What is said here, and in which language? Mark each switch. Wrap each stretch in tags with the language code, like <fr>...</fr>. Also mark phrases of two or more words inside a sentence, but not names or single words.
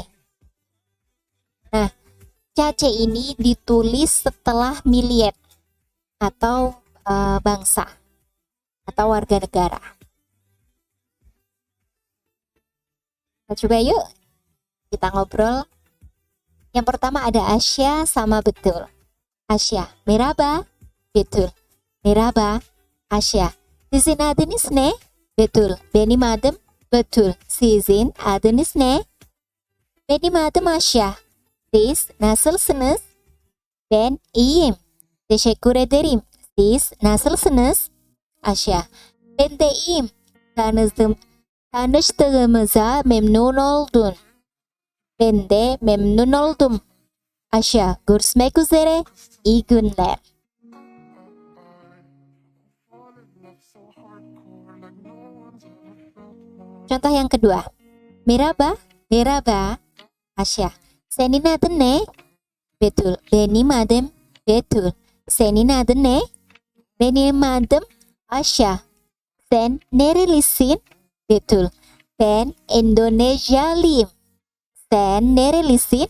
<id>Nah, ca-c ini ditulis setelah miliet atau bangsa atau warga negara. Nah, coba yuk kita ngobrol. Yang pertama ada Asya sama betul.</id> <tr>Asya, merhaba, betul. Merhaba, Asya. Sizin adınız ne? Betul. Benim adım betul. Sizin adınız ne? Benim adım Asya. Siz nasılsınız? Ben iyiyim. Teşekkür ederim. Siz nasılsınız? Asya, ben de iyiyim. Tanıştığımıza memnun oldum. Ben de memnun oldum. Asya, görüşmek üzere. İyi günler.</tr> <id>Contoh yang kedua.</id> <tr>Merhaba, merhaba. Asya, senin adın ne? Betul. Benim adım betul. Senin adın ne? Benim adım Asya. Sen nerelisin? Betul. Ben Indonezyalıyım. Sen nerelisin?</tr>